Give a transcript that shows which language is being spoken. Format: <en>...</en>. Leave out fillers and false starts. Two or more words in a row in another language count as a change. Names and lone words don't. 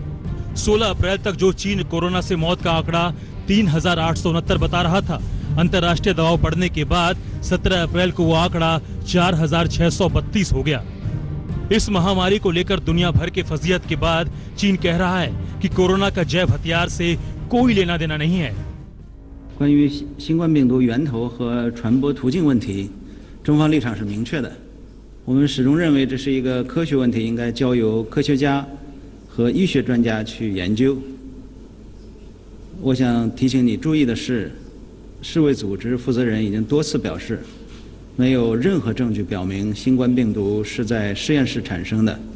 <hi>16 अप्रैल तक जो चीन कोरोना से मौत का आंकड़ा 3,869 बता रहा था, अंतर्राष्ट्रीय दबाव बढ़ने के बाद 17 अप्रैल को वो आंकड़ा 4,632 हो गया। इस महामारी को लेकर दुनिया भर के फजीयत के बाद चीन कह रहा है कि कोरोना का जैव हथियार से कोई लेना देना नहीं है।</hi> <zh>关于新冠病毒源头和传播途径问题，中方立场是明确的。我们始终认为这是一个科学问题，应该交由科学家和医学专家去研究。我想提醒你注意的是，世卫组织负责人已经多次表示，没有任何证据表明新冠病毒是在实验室产生的。</zh>